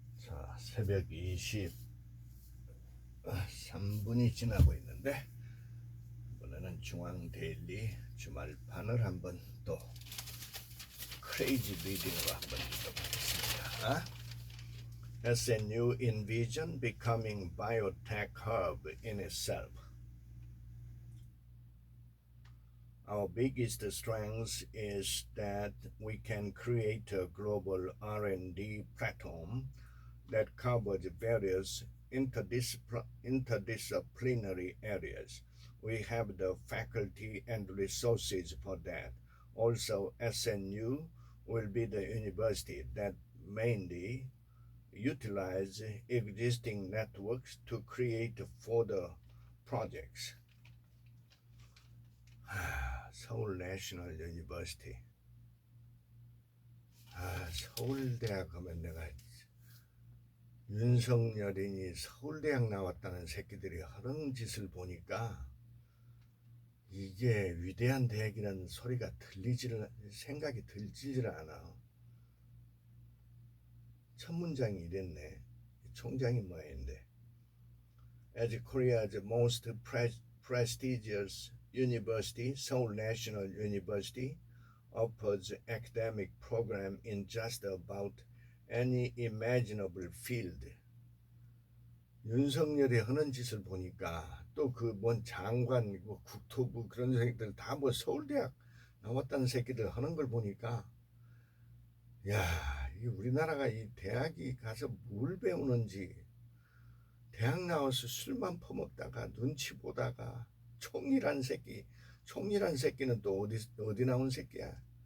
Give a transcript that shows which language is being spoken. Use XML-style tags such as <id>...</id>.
<ko>자, 새벽 23분이 지나고 있는데 이번에는 중앙데일리 주말판을 한번 또 크레이지 리딩으로 한번 읽어보겠습니다.</ko> <en>SNU envision becoming biotech hub in itself. Our biggest strength is that we can create a global R&D platform that covers various interdisciplinary areas. We have the faculty and resources for that. Also, SNU will be the university that mainly utilize existing networks to create further projects.</en> <ko>서울 내셔널 유니버시티. 서울대학 하면 내가 윤석열이니 서울대학 나왔다는 새끼들이 하는 짓을 보니까 이게 위대한 대학이라는 소리가 생각이 들지를 않아. 첫 문장이 이랬네. 총장이 뭐였는데.</ko> <en>As Korea's most prestigious university, Seoul National University offers academic program in just about any imaginable field.</en> <ko>윤석열이 하는 짓을 보니까 또 그 뭔 장관, 뭐 국토부 그런 새끼들 다 뭐 서울대학 나왔다는 새끼들 하는 걸 보니까 야, 이 우리나라가 이 대학이 가서 뭘 배우는지 대학 나와서 술만 퍼먹다가 눈치 보다가 총이란 새끼는 또 어디 나온 새끼야.</ko>